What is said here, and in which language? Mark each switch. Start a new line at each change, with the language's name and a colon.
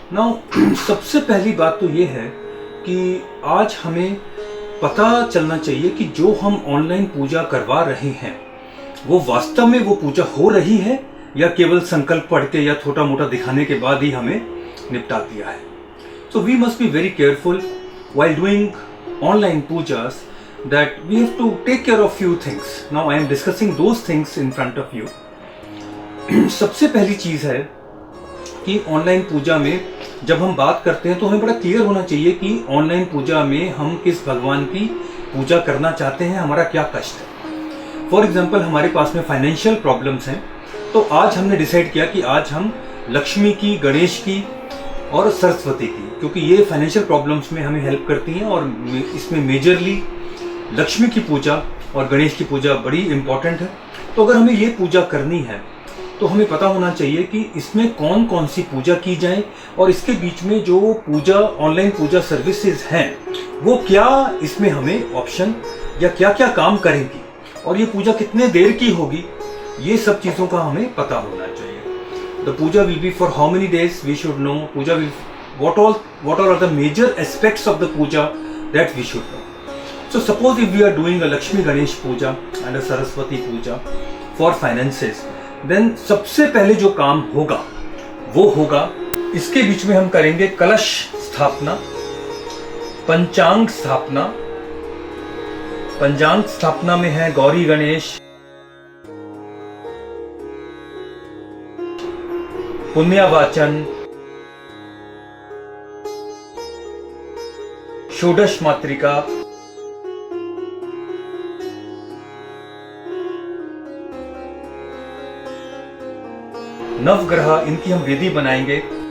Hindi: Now सबसे पहली बात तो ये है कि आज हमें पता चलना चाहिए कि जो हम ऑनलाइन पूजा करवा रहे हैं वो वास्तव में वो पूजा हो रही है या केवल संकल्प पढ़ के या छोटा मोटा दिखाने के बाद ही हमें निपटा दिया है।
English: So we must be very careful while doing online pujas that we have to take care of few things. Now I am discussing those things in front of you.
Hindi: सबसे पहली चीज है कि ऑनलाइन पूजा में जब हम बात करते हैं तो हमें बड़ा क्लियर होना चाहिए कि ऑनलाइन पूजा में हम किस भगवान की पूजा करना चाहते हैं, हमारा क्या कष्ट है। फॉर एग्जाम्पल, हमारे पास में फाइनेंशियल प्रॉब्लम्स हैं, तो आज हमने डिसाइड किया कि आज हम लक्ष्मी की, गणेश की और सरस्वती की, क्योंकि ये फाइनेंशियल प्रॉब्लम्स में हमें हेल्प करती हैं और इसमें मेजरली लक्ष्मी की पूजा और गणेश की पूजा बड़ी इंपॉर्टेंट है। तो अगर हमें ये पूजा करनी है तो हमें पता होना चाहिए कि इसमें कौन कौन सी पूजा की जाए और इसके बीच में जो पूजा ऑनलाइन पूजा सर्विसेज हैं वो क्या इसमें हमें ऑप्शन या क्या क्या काम करेंगी और ये पूजा कितने देर की होगी, ये सब चीज़ों का हमें पता होना चाहिए।
English: The puja will be for how many days we should know. Puja will what all are the major aspects of the puja that we should know. So suppose if we are doing a Lakshmi Ganesh puja and a Saraswati puja for finances, then
Hindi: सबसे पहले जो काम होगा वो होगा, इसके बीच में हम करेंगे कलश स्थापना, पंचांग स्थापना। पंचांग स्थापना में है गौरी गणेश, पुण्यवाचन, षोडश मातृका, नवग्रह, इनकी हम वेदी बनाएंगे,